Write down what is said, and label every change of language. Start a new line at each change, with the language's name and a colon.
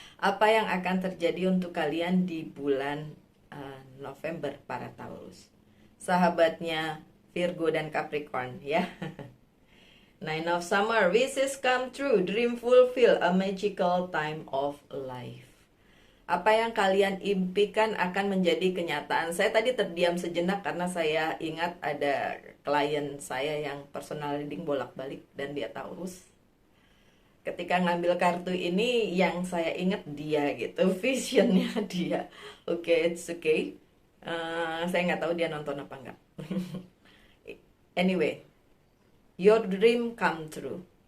Indonesian: Apa yang akan terjadi untuk kalian di bulan November para Taurus. Sahabatnya Virgo dan Capricorn ya.
English: Nine of Summer, wishes come true, dream fulfill, a magical time of life.
Indonesian: Apa yang kalian impikan akan menjadi kenyataan. Saya tadi terdiam sejenak karena saya ingat ada klien saya yang personal reading bolak-balik dan dia Taurus. Ketika ngambil kartu ini yang saya ingat dia gitu, visionnya dia. Oke,
English: it's okay.
Indonesian: Saya nggak tahu dia nonton apa enggak.
English: Anyway, your dream come true.